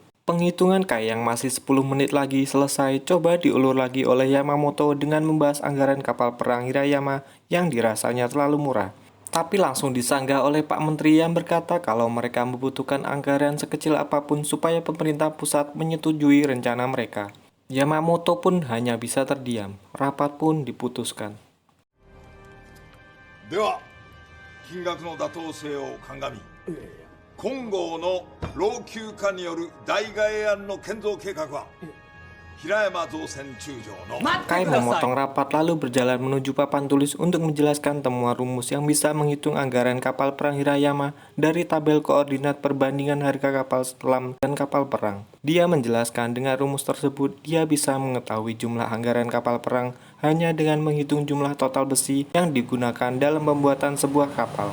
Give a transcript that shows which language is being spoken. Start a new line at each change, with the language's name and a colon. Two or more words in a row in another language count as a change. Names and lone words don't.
Indonesian: Penghitungan Kai yang masih 10 menit lagi selesai coba diulur lagi oleh Yamamoto dengan membahas anggaran kapal perang Hirayama yang dirasanya terlalu murah. Tapi langsung disanggah oleh Pak Menteri yang berkata kalau mereka membutuhkan anggaran sekecil apapun supaya pemerintah pusat menyetujui rencana mereka. Yamamoto pun hanya bisa terdiam. Rapat pun diputuskan.
Japanese: では金額の妥当性を鑑み今後の老朽化による代替え案の建造計画は平山造船中将の
Indonesian: Kai memotong rapat lalu berjalan menuju papan tulis untuk menjelaskan temuan rumus yang bisa menghitung anggaran kapal perang Hirayama dari tabel koordinat perbandingan harga kapal selam dan kapal perang. Dia menjelaskan dengan rumus tersebut dia bisa mengetahui jumlah anggaran kapal perang hanya dengan menghitung jumlah total besi yang digunakan dalam pembuatan sebuah kapal.